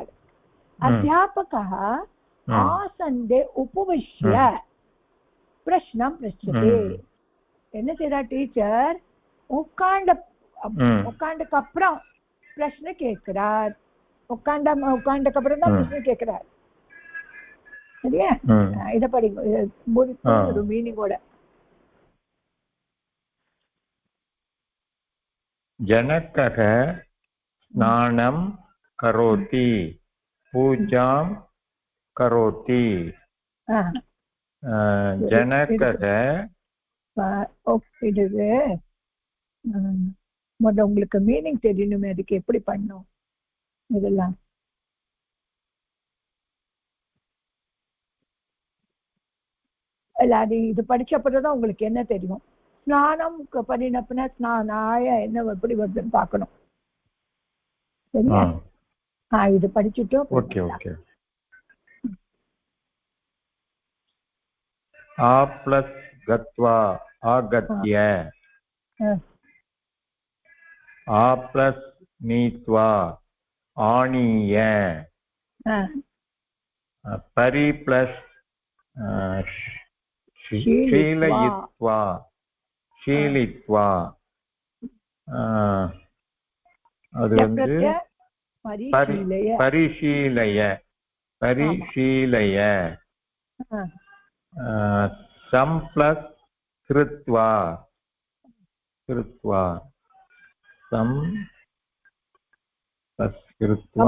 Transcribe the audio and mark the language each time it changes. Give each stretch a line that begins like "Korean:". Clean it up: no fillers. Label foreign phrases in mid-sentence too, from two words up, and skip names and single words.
Sanskrit: अध्यापक आसन्दे उपविश्य प्रश्नं पृच्छते.
Tamil: என்ன செய்யறா டீச்சர்? உட்காந்துக்கு அப்புறம் பிரஷ்ன கேட்கிறார். உட்காந்துக்கு அப்புறம் தான் பிரஷ்ன கேட்கிறார். சரியா? இத படிங்க, ஒரு மீனிங்கோட.
Sanskrit: जनकः स्नानं करोति, पूजां करोति. जनकः
Tamil: உங்களுக்கு மீனிங் தெரியணுமே, அதுக்கு எப்படி பண்ணும் இதெல்லாம்? இல்ல, அது இது படிச்சப்பதான் உங்களுக்கு என்ன தெரியும். ஸ்நானம் பண்ணினப்பனா ஸ்நானாய என்ன எப்படி வருதுன்னு பார்க்கணும். சரியா? இது படிச்சுட்டோம்.
English: okay okay.
Sanskrit: आ प्लस कत्वा आगत्य
Hindi: हाँ,
Sanskrit: आ प्लस नीत्वा आनीय
Hindi: हाँ,
Sanskrit: परि प्लस शीलित्वा शीलयित्वा शीलित्वा
Tamil: அது வந்து
Sanskrit: परिशीलय परिशीलय परिशीलय सम प्लस कृत्वा कृत्वा सम प्लस कृत्वा